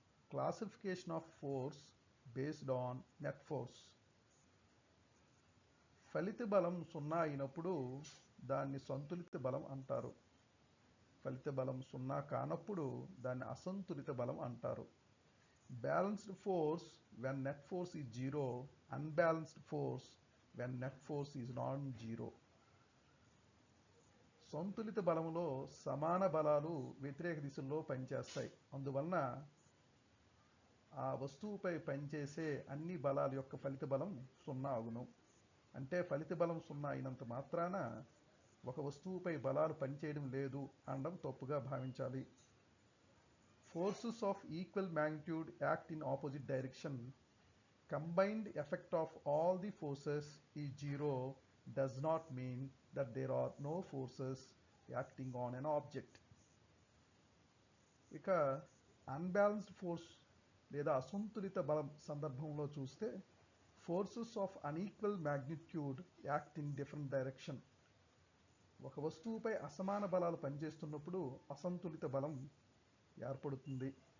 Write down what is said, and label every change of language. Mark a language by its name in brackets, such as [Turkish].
[English] Classification of force based on net force. [Telugu] ఫలిత బలం 0 అయినప్పుడు దాన్ని సంతులిత బలం అంటారు. ఫలిత బలం 0 కానప్పుడు దాన్ని అసంతులిత బలం అంటారు. [English] Balanced force when net force is 0, unbalanced force when net force is non-zero. [Telugu] సంతులిత బలంలో సమాన బలాలు వ్యతిరేక దిశల్లో పనిచేస్తాయి. అందువలన ఆ వస్తువుపై పనిచేసే అన్ని బలాల యొక్క ఫలిత బలం 0 అగును. అంటే ఫలిత బలం 0 అయినంత మాత్రాన ఒక వస్తువుపై బలాలు పనిచేయడం లేదు అనడం తప్పుగా భావించాలి. [English] Forces of equal magnitude act in opposite direction. Combined effect of all the forces is 0 does not mean that there are no forces acting on an object. ఇక unbalanced force [Telugu] లేదా అసంతులిత బలం సందర్భంలో చూస్తే [English] Forces of unequal magnitude act in different direction. [Telugu] ఒక వస్తువుపై అసమాన బలాలు పనిచేస్తున్నప్పుడు అసంతులిత బలం ఏర్పడుతుంది.